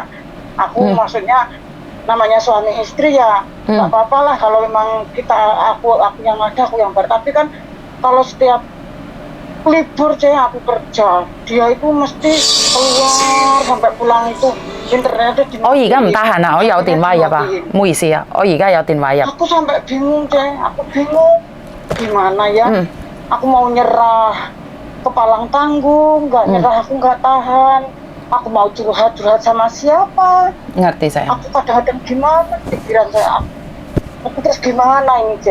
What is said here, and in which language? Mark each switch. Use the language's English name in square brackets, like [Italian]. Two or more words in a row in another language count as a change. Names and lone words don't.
[Indonesian] Aku maksudnya namanya suami istri ya nggak apa-apa lah, kalau memang aku yang ada, aku yang bayar. Tapi kan kalau setiap libur, aku kerja, dia itu mesti keluar sampai pulang itu internetnya di. [Cantonese] 我而家唔得閒啦，我有電話入啊，唔好意思啊，我而家有電話入。 [Indonesian] Aku sampai bingung, aku bingung gimana ya. Aku mau nyerah, kepalang tanggung, nggak nyerah, aku nggak tahan. Aku mau curhat sama siapa? Ngerti saya. Aku kadang-kadang gimana pikiran saya. Aku terus gimana ini,